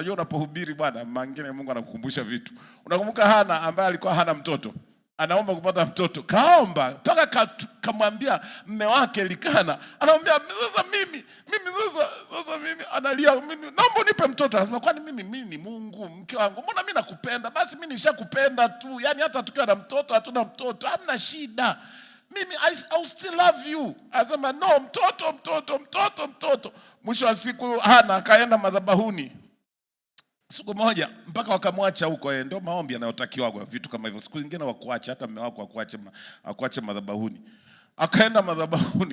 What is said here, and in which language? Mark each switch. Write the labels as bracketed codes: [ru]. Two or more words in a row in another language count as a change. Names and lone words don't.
[sw] Unajua unapohubiri bwana, mangine Mungu anakukumbusha vitu. Unakumbuka Hana ambaye alikuwa hana mtoto, anaomba kupata mtoto, kaomba mpaka kamwambia mume wake Elikana, anamwambia sasa mimi analia, mimi naomba nipe mtoto. Anasema kwani mimi ni Mungu, mke wangu, mbona mimi nakupenda? Basi mimi nishakupenda tu, yani hata tukiwa na mtoto hatuna mtoto hamna shida, mimi [en] I still love you. [sw] Anasema no, mtoto. Mwisho wa siku Hana akaenda madhabahuni siku moja mpaka wakamwacha huko. Ndio maombi yanayotakiwa kwa vitu kama hivyo. Siku nyingine wakuacha, hata mume wako akuache madhabahuni. Akaenda madhabahuni.